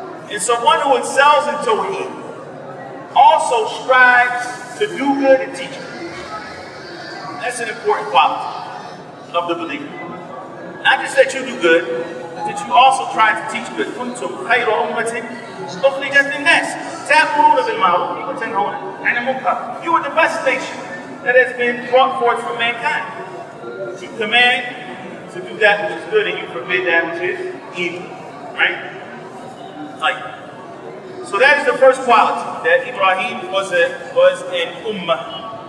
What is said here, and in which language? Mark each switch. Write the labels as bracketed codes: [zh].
[en] And someone who excels in Tawheed also strives to do good and teach good. That's an important quality of the believer. Not just that you do good, but that you also try to teach good. [ar] كنتم خير أمة أخرجت للناس تأمرون بالمعروف وتنهون عن المنكر. [en] You are the best nation that has been brought forth from mankind. You command to do that which is good and you forbid that which is evil. Right? So that is the first quality, that Ibrahim was an ummah.